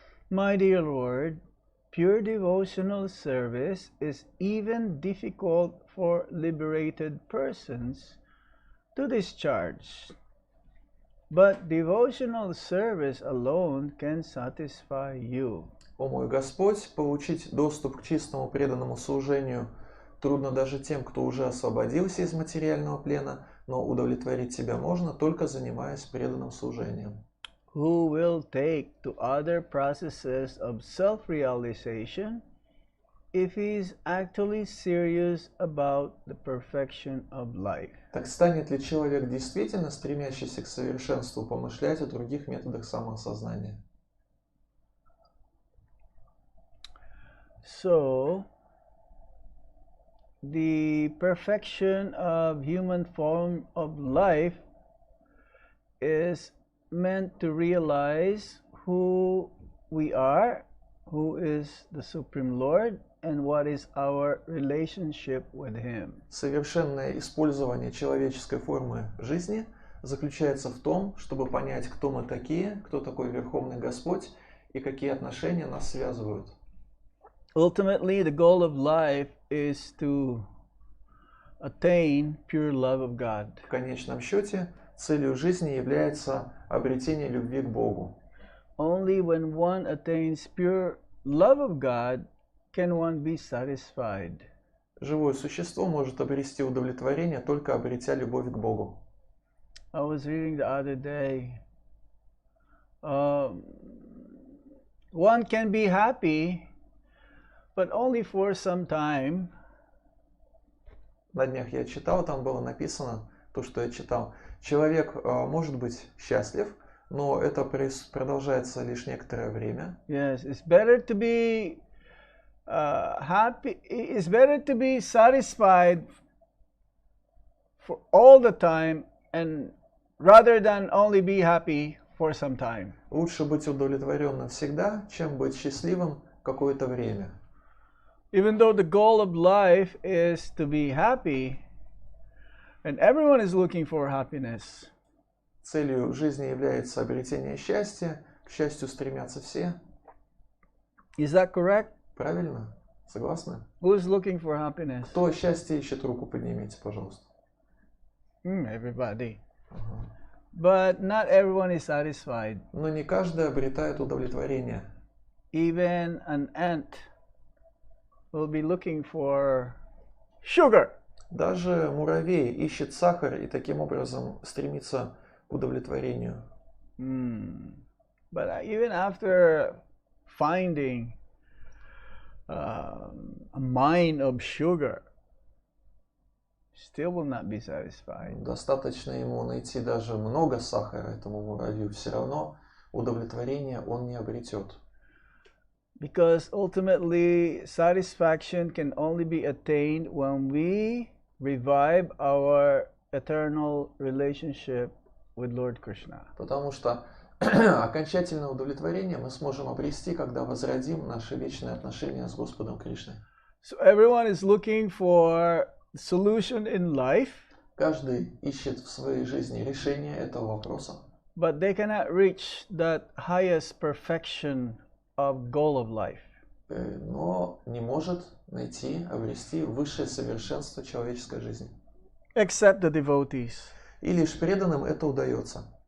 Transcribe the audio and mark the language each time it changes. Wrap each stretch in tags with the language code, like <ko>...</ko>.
<en>My dear Lord, pure devotional service is even difficult for liberated persons to discharge. But devotional service alone can satisfy you.</en> <ru>О мой Господь, получить доступ к чистому преданному служению трудно даже тем, кто уже освободился из материального плена, но удовлетворить себя можно, только занимаясь преданным служением.</ru> <en>Who will take to other processes of self-realization if he is actually serious about the perfection of life?</en> <ru>Так станет ли человек, действительно стремящийся к совершенству, помышлять о других методах самоосознания?</ru> <en>So, the perfection of human form of life is meant to realize who we are, who is the Supreme Lord, and what is our relationship with Him.</en> <ru>Совершенное использование человеческой формы жизни заключается в том, чтобы понять, кто мы такие, кто такой Верховный Господь и какие отношения нас связывают.</ru> <en>Ultimately, the goal of life is to attain pure love of God.</en> <ru>В конечном счете, целью жизни является обретение любви к Богу.</ru> <en>Only when one attains pure love of God can one be satisfied.</en> <ru>Живое существо может обрести удовлетворение, только обретя любовь к Богу.</ru> <en>I was reading the other day. One can be happy, but only for some time.</en> <ru>На днях я читал, там было написано, то, что я читал. Человек может быть счастлив, но это продолжается лишь некоторое время.</ru> <en>Yes, it's better to be happy. It's better to be satisfied for all the time, and rather than only be happy for some time.</en> <ru>Лучше быть удовлетворенным всегда, чем быть счастливым какое-то время.</ru> <en>Even though the goal of life is to be happy, and everyone is looking for happiness.</en> <ru>Целью жизни является обретение счастья, к счастью стремятся все.</ru> <en>Is that correct?</en> <ru>Правильно? Согласны?</ru> <en>Who is looking for happiness?</en> <ru>Кто счастье ищет, руку поднимите, пожалуйста.</ru> <en>Everybody. But not everyone is satisfied.</en> <ru>Но не каждый обретает удовлетворение.</ru> <en>Even an ant will be looking for sugar.</en> <ru>Даже муравей ищет сахар и таким образом стремится к удовлетворению.</ru> <en>But even after finding a mine of sugar, still will not be satisfied.</en> <ru>Достаточно ему найти даже много сахара этому муравью, все равно удовлетворения он не обретет.</ru> <en>Because ultimately satisfaction can only be attained when we revive our eternal relationship with Lord Krishna.</en> <ru>Потому что окончательное удовлетворение мы сможем обрести, когда возродим наши вечные отношения с Господом Кришной.</ru> <en>So everyone is looking for solution in life.</en> <ru>Каждый ищет в своей жизни решение этого вопроса.</ru> <en>But they cannot reach that highest perfection of goal of life.</en> <ru>Но не может найти, обрести высшее совершенство человеческой жизни.</ru> <en>Except the devotees.</en> <ru>И лишь преданным это удается.</ru>